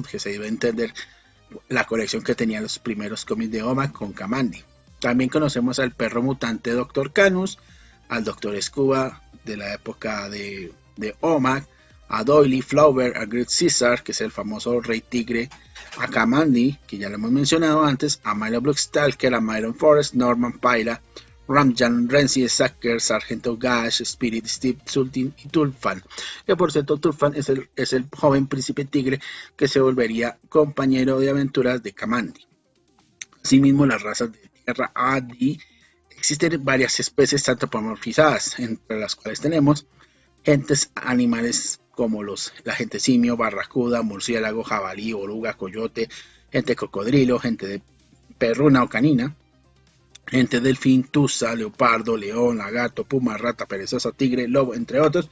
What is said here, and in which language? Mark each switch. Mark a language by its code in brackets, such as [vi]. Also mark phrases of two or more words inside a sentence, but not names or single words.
[es] Que se debe entender la colección que tenían los primeros cómics de Omag con Kamandi. También conocemos al perro mutante Dr. Canus, al Dr. Scuba de la época de Omag, a Doily, Flaubert, a Great Caesar, que es el famoso Rey Tigre, a Kamandi, que ya lo hemos mencionado antes, a Milo Blockstalker, a Myron Forrest, Norman Pyla, Ramjan, Renzi, Sacker, Sargento Gash, Spirit, Steve, Sultan y Tulfan. Que por cierto, Tulfan es el joven príncipe tigre que se volvería compañero de aventuras de Kamandi. Asimismo, las razas de tierra A, D, existen varias especies antropomorfizadas, entre las cuales tenemos gentes animales como la gente simio, barracuda, murciélago, jabalí, oruga, coyote, gente cocodrilo, gente de perruna o canina, gente delfín, tusa, leopardo, león, lagarto, puma, rata, perezosa, tigre, lobo, entre otros.